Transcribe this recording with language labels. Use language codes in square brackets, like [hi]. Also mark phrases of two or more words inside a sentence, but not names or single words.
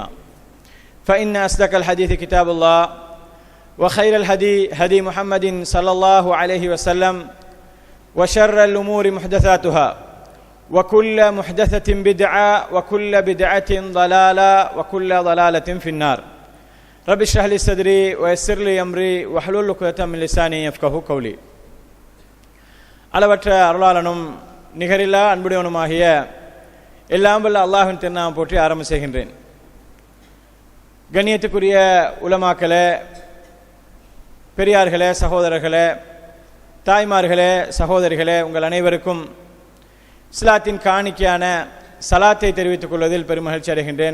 [ar] فإن أصدق الحديث كتاب الله وخير الهدي هدي محمد صلى الله عليه وسلم وشر الأمور محدثاتها وكل محدثة بدعة وكل بدعة ضلالة وكل ضلالة في النار. رب اشرح لي صدري ويسر لي أمري واحلل عقدة من لساني يفقهوا قولي. [ta] அளவற்ற அருளாளனும் நிகரில்லா அன்புடையவனுமாகிய எல்லாம் வல்ல அல்லாஹ்வின் திருநாமம் போற்றி ஆரம்ப செய்கின்றேன். கண்ணியத்துக்குரிய உலமாக்களே, பெரியார்களே, சகோதரர்களே, தாய்மார்களே, சகோதரிகளே, உங்கள் அனைவருக்கும் இஸ்லாத்தின் காணிக்கையான சலாத்தை தெரிவித்துக் கொள்வதில் பெருமகிழ்ச்சி அடைகின்றேன்.